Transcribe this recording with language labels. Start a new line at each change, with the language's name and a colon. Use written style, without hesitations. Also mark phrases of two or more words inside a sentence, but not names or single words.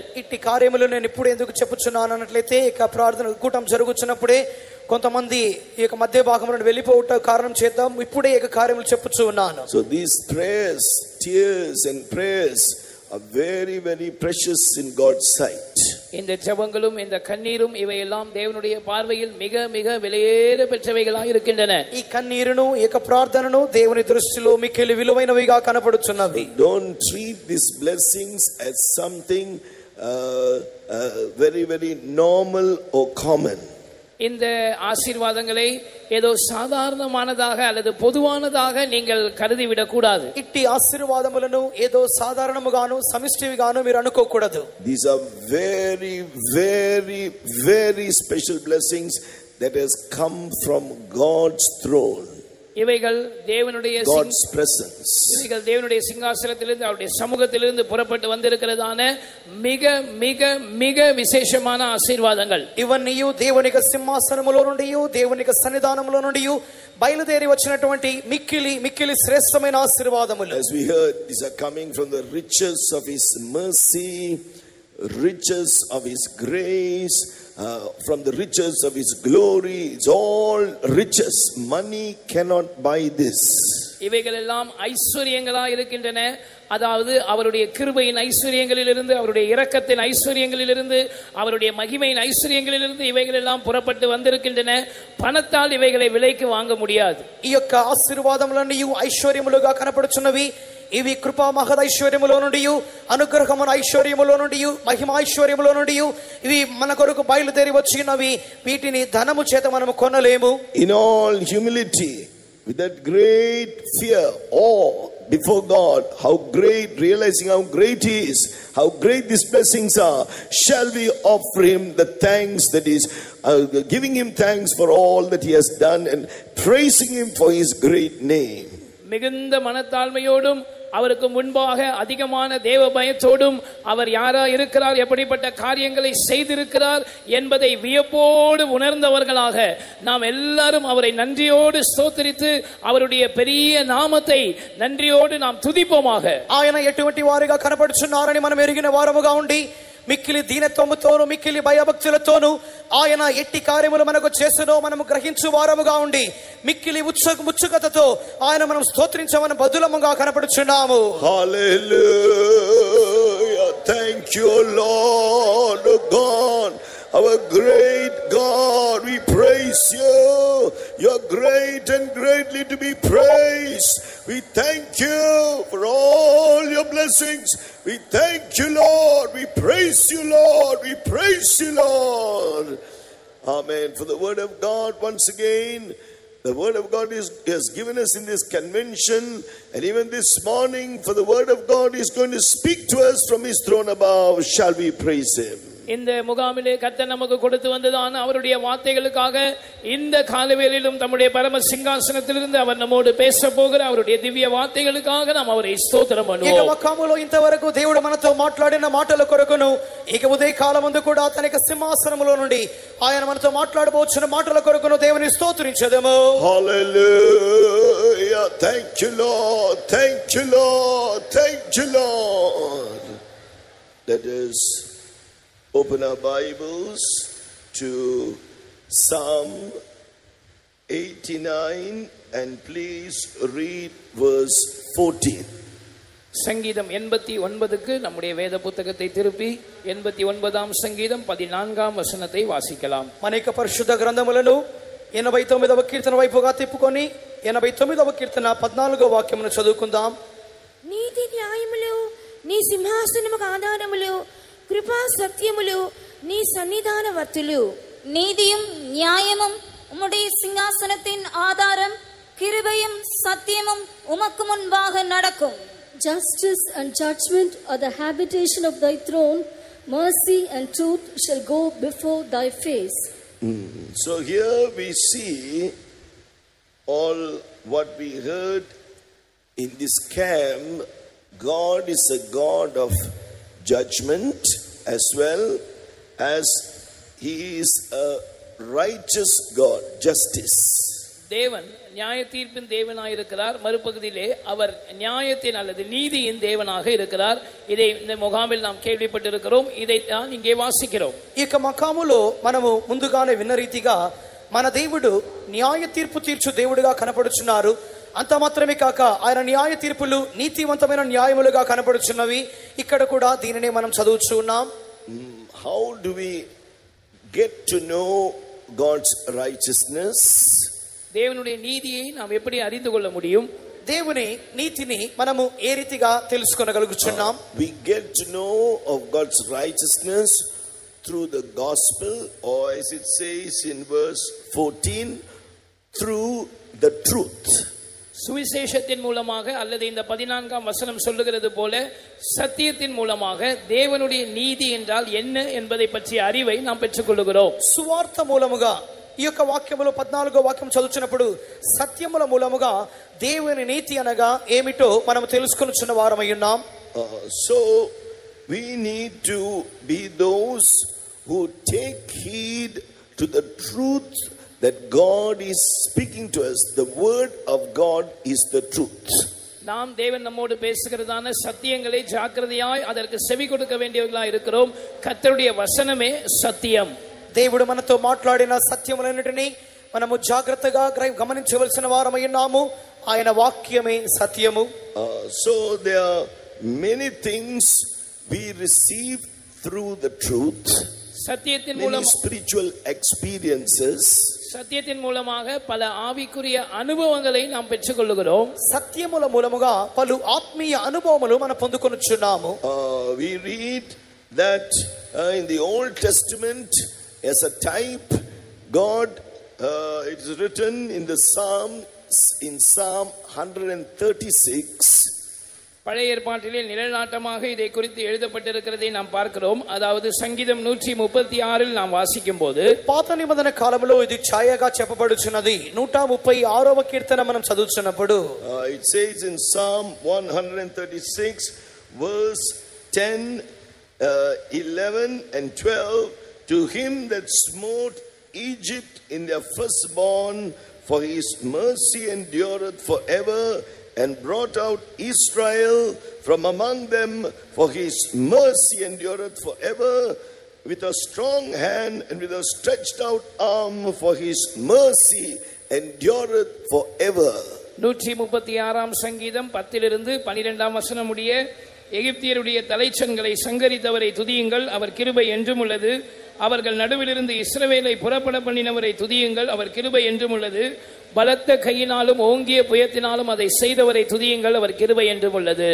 Telugu: ఇట్టి కార్యములు నేను ఇప్పుడు ఎందుకు చెప్పుచున్నాను అన్నట్లయితే ఇక ప్రార్థన కూటం జరుగుతున్నప్పుడే కొంతమంది ఈ యొక్క మధ్య భాగం నుండి వెళ్ళిపోవట కారణం చేద్దాం ఇప్పుడే ఈ కార్యములు చెప్పుచూ ఉన్నాను.
English: So these prayers, tears and prayers are very very precious in God's sight.
Tamil: இந்த ஜெபங்களும் இந்த கண்ணீரும் இவையெல்லாம் தேவனுடைய பார்வையில் மிக மிக விலையேற பெற்றவைகளாக இருக்கின்றன.
Telugu: ఈ కన్నీరును ఈ యొక్క ప్రార్థనను దేవుని దృష్టిలో మిక్కిలి విలువైనవిగా కనపడుచున్నవి.
English: Don't treat these blessings as something very very normal or common.
Tamil: இந்த ஆசீர்வாதங்களை ஏதோ சாதாரணமானதாக அல்லது பொதுவானதாக நீங்கள் கருதிவிடக் கூடாது.
Telugu: ఇట్టి ఆశీర్వాదములను ఏదో సాధారణముగాను సమిష్టివిగాను మీరు అనుకోకూడదు.
English: These are very very very special blessings that has come from God's throne.
Tamil: இவைகள் தேவனுடைய
English: God's presence.
Tamil: இவைகள் தேவனுடைய சிங்காசனத்திலிருந்து அவருடைய சமூகத்திலிருந்து புறப்பட்டு வந்திருக்கிறதான மிக மிக மிக விசேஷமான ஆசீர்வாதங்கள்.
Telugu: ఇవన్నీ దేవుని యొక్క సింహాసనములో నుండి దేవుని యొక్క సన్నిధానములో నుండి బయలుదేరి వచ్చినటువంటి మిక్కిలి మిక్కిలి శ్రేష్టమైన ఆశీర్వాదములు.
English: As we heard, these are coming from the riches of his mercy riches of His grace, from the riches of His glory. It's all riches. Money cannot buy this.
Tamil: இவைகள் எல்லாம் ஐஸ்வரியங்களாய் இருக்கின்றன. அதாவது அவருடைய கிருபையின் ஐஸ்வரியங்களிலிருந்து, அவருடைய இரக்கத்தின் ஐஸ்வரியங்களிலிருந்து, அவருடைய மகிமையின் ஐஸ்வரியங்களிலிருந்து இவைகள் எல்லாம் புறப்பட்டு வந்திருக்கின்றன. பணத்தால் இவைகளை விலைக்கு வாங்க முடியாது.
Telugu: ఈ యొక్క ఆశీర్వాదములన్నీ ఐశ్వర్యములుగా కనపడుచున్నవి. ఇవి కృపా మహద్ ఐశ్వర్యములో నుండి, అనుగ్రహమున ఐశ్వర్యములో నుండి, మహిమ ఐశ్వర్యములో నుండి ఇవి మన కొరకు బయలుదేరి వచ్చినవి. వీటిని ధనము చేత మనము కొనలేము.
English: In all humility, with that great fear, awe before God, how great, realizing how great He is, how great these blessings are, shall we offer Him the thanks that is, giving Him thanks for all that He has done and praising Him for His great name.
Tamil: மிகுந்த மனத்தாழ்மையோடும் அவருக்கு முன்பாக அதிகமான தேவ பயத்தோடும் அவர் யாரா இருக்கிறார், எப்படிப்பட்ட காரியங்களை செய்திருக்கிறார் என்பதை வியப்போடு உணர்ந்தவர்களாக நாம் எல்லாரும் அவரை நன்றியோடு ஸ்தோத்திரித்து அவருடைய பெரிய நாமத்தை நன்றியோடு நாம் துதிப்போமாக.
Telugu: ఆయన ఎటువంటి వారిగా కనపడుచున్నారని మనం ఎరిగిన వారముగా ఉండి మిక్కిలి దీనత్వముతోను మిక్కిలి భయభక్తులతోను ఆయన ఎట్టి కార్యములు మనకు చేసెనో మనము గ్రహించు వారముగా ఉండి మిక్కిలి ఉత్సుకతతో ఆయన మనం స్తోత్రించమని బదులముగా కనపడుచున్నాము. హల్లెలూయా.
English: Thank you, Lord God, our great God. We praise you. You're great and greatly to be praised. We thank you for all your blessings. We thank you, Lord. We praise you, Lord. We praise you, Lord. Amen. For the word of God, once again, the word of God has given us in this convention, and even this morning, for the word of God is going to speak to us from His throne above. Shall we praise Him?
Tamil: இந்த முகாமிலே கர்த்தர் நமக்கு கொடுத்து வந்ததான அவருடைய வார்த்தைகளுக்காக இந்த காலவேளையிலும் தம்முடைய பரம சிங்காசனத்திலிருந்து அவர் நம்மோடு பேச போகிற அவருடைய திவ்ய வார்த்தைகளுக்காக நாம் அவரை స్తోత్రం பண்ணுவோம்.
Telugu: ఈ ముఖములో ఇంతవరకు దేవుడు మనతో మాట్లాడిన మాటల కొరకును ఇక ఉదయ కాలమందు కూడా తన సింహాసనములో నుండి ఆయన మనతో మాట్లాడబోచున్న మాటల కొరకును దేవుని స్తోత్రించెదము. హల్లెలూయా.
English: Thank you, Lord. Thank you, Lord. Thank you, Lord. Let us open our Bibles to Psalm 89 and please read verse 14.
Tamil: சங்கீதம் 89க்கு நம்முடைய வேத புத்தகத்தை திருப்பி 89ஆம் சங்கீதம் 14ஆம் வசனத்தை வாசிக்கலாம்.
Telugu: అనేక పరిశుద్ధ గ్రంథములను 89వ కీర్తన వైపుగా తిప్పుకొని 89వ కీర్తన 14వ వాక్యమును చదువుకుందాం. నీతి న్యాయములు నీ సింహాసనముకు ఆధారములు, కృపా సత్యములు నీ సన్నిధాన వర్తులు.
Tamil: நீதியும் நியாயமும் உம்முடைய சிங்காசனத்தின் ஆதாரம், கிருபையும் சத்தியமும் உமக்கு முன்பாக நடக்கும்.
English: Justice and judgment are the habitation of thy throne. Mercy and truth shall go before thy face. So here we see all what we heard in this camp. God is a God of judgment as well as He is a righteous God, justice.
Tamil: தேவன் நியாய தீர்ப்பின் தேவனாக இருக்கிறார். மறுபகுதியிலே அவர் நியாயத்தின் அல்லது நீதியின் தேவனாக இருக்கிறார். இதை இந்த முகாமில் நாம் கேள்விப்பட்டிருக்கிறோம். இதை தான் இங்கே வாசிக்கிறோம்.
Telugu: ఇక మకాములో మనము ముందుగానే విన్న రీతిగా మన దేవుడు న్యాయ తీర్పు తీర్చు దేవుడిగా కనపడుచున్నారు. అంత మాత్రమే కాక ఆయన న్యాయ తీర్పులు నీతివంతమైన న్యాయములుగా కనపడుచున్నవి. ఇక్కడ కూడా దీనినే మనం చదువుచూ ఉన్నాం.
English: How do we get to know God's righteousness?
Tamil: தேவனுடைய நீதியை நாம் எப்படி அறிந்து கொள்ள முடியும்?
Telugu: దేవుని నీతిని మనము ఏ రీతిగా తెలుసుకోగలుగుచున్నాం?
English: We get to know of God's righteousness through the gospel, or as it says in verse 14, through the truth.
Tamil: சுவிசேஷத்தின் மூலமாக அல்லது இந்த 14ஆம் வசனம் சொல்லுகிறது போல சத்தியத்தின் மூலமாக தேவனுடைய நீதி என்றால் என்ன என்பதை பற்றிய அறிவை நாம் பெற்றுக்கொள்கிறோம்.
Telugu: సువార్త మూలముగా ఈ యొక్క వాక్యములో 14వ వాక్యం చదువుచున్నప్పుడు సత్యముల మూలముగా దేవుని నీతి అనగా ఏమిటో మనం తెలుసుకొనుచున్న వారమై ఉన్నాం.
English: So we need to be those who take heed to the truth that God is speaking to us. The word of God is the truth.
Tamil: நாம் தேவன் நம்மோடு பேசுகிறதான சத்தியங்களை ஜாக்கிரதையாய் அதற்கு செவி கொடுக்க வேண்டியவர்களாய் இருக்கிறோம். கர்த்தருடைய வசனமே சத்தியம்.
Telugu: దేవుడు మనతో మాట్లాడిన సత్యములన్నిటినీ మనము జాగ్రత్తగా గమనించవలసిన వారమై ఉన్నాము. ఆయన వాక్యమే సత్యము.
English: So there are many things we receive through the truth.
Tamil: சத்தியத்தின் Many மூலம்
English: spiritual experiences.
Tamil: சத்தியத்தின் மூலமாக பல ஆவிக்குரிய அனுபவங்களை நாம் பெற்றுக்கொள்கிறோம்.
Telugu: సత్యముల మూలముగా పలు ఆత్మీయ అనుభవములు మనం పొందుకొనుచున్నాము.
English: We read that in the Old Testament as a type, God, it is written in the Psalms, in Psalm 136.
Tamil: பழைய ஏற்பாட்டிலே நிழலாட்டமாக இதை குறித்து எழுதப்பட்டிருக்கிறதை நாம் பார்க்கிறோம். அதாவது சங்கீதம் 136 நாம் வாசிக்கும் போது
Telugu: పాత నిబంధన కాలంలో ఇది ఛాయగా చెప్పబడుచున్నది. 136వ కీర్తన మనం చదువుతున్నప్పుడు
English: It says in Psalm 136 verse 10, 11 and 12, to him that smote Egypt in their firstborn, for his mercy endureth forever, and brought out Israel from among them, for his mercy endureth forever, with a strong hand and with a stretched out arm, for his mercy endureth forever.
Tamil: 136 சங்கீதம் 10-12 வசனம் உடைய எகிப்தியருடைய தலைச்சன்களை சங்கரித்தவரை துதியுங்கள், அவர் கிருபை என்றும் உள்ளது. அவர்கள் நடுவிலிருந்து இஸ்ரவேலை புறப்பட பண்ணினவரை துதியுங்கள், அவர் கிருபை என்றும் உள்ளது. பலத்த கையினாலும் ஓங்கிய புயத்தினாலும் அதை செய்தவரை துதியுங்கள், அவர் கிருபை என்றும் உள்ளது.